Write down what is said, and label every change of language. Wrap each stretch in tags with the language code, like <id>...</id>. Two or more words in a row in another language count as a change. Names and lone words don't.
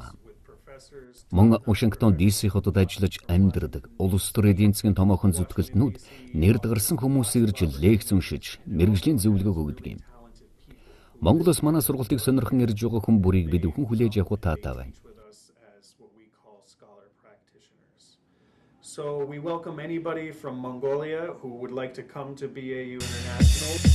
<mn>Мөн Вашингтон DC хотод ажиллаж амьдардаг улс төр эдийн засгийн томоохон зүтгэлтнүүд нэр дагарсан хүмүүсийг ирж лекц уншиж, мэргэжлийн зөвлөгөө өгдөг юм. Монголоос манай сургалтыг сонирхон ирж байгаа хүн бүрийг бид бүхэн хүлээж авах таатай байна.</mn> <en>So we welcome anybody from Mongolia who would like to come to BAU International.</en>